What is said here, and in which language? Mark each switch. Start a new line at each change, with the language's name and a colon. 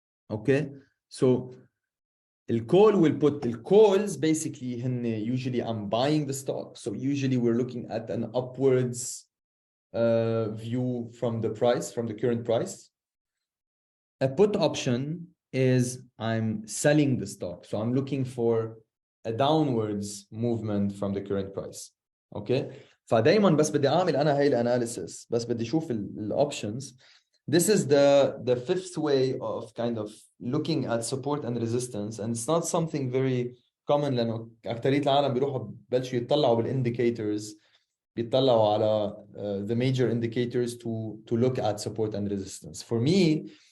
English: Okay, so the call will put the calls basically usually I'm buying the stock, so usually we're looking at an upwards view from the price, from the current price. A put option is I'm selling the stock, so I'm looking for a downwards movement from the current price.
Arabic: Okay, فدايما بس بدي اعمل انا هاي الاناليسيس, بس بدي اشوف الاوبشنز.
English: This is the fifth way of kind of looking at support and resistance, and it's not something very common
Arabic: لانه اكثريه العالم بيروحوا ببلشوا يطلعوا بالindicators, بيطلعوا على
English: the major indicators to look at support and resistance. For me,